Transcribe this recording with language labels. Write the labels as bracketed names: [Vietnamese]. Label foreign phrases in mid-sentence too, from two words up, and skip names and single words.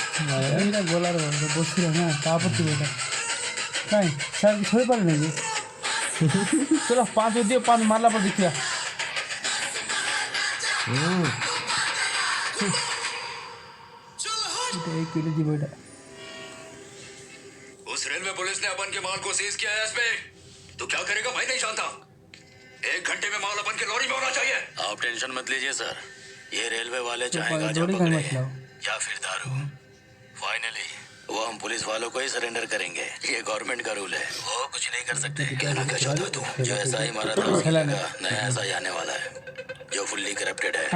[Odia] ଏଇଟା ଗଲାରେ ବସିଲା ନା ତାପରେ ବେଟା କାଇଁ ସାର୍ ଶୋଇପାରିଲେ ନାଇଁ ଚଲ 5 ଦିଅ 5 ମାରିଲା ପରେ ଦେଖିବା [Hindi] किलो जी बेटा उस रेलवे पुलिस ने अपन के माल को सीज किया है एसपी तो क्या करेगा भाई नहीं जानता 1 घंटे में माल अपन के लॉरी में होना चाहिए आप टेंशन मत लीजिए सर ये रेलवे वाले चाहेगा जब पकड़े या फिर दारू फाइनली वो हम पुलिस वालों को ही सरेंडर करेंगे ये गवर्नमेंट का रूल है वो कुछ नहीं कर सकते कहना क्या चाहता तू जो ऐसा ही मारा था उसकी जगह नया ऐसा ही आने वाला है जो [English] fully corrupted [Hindi] है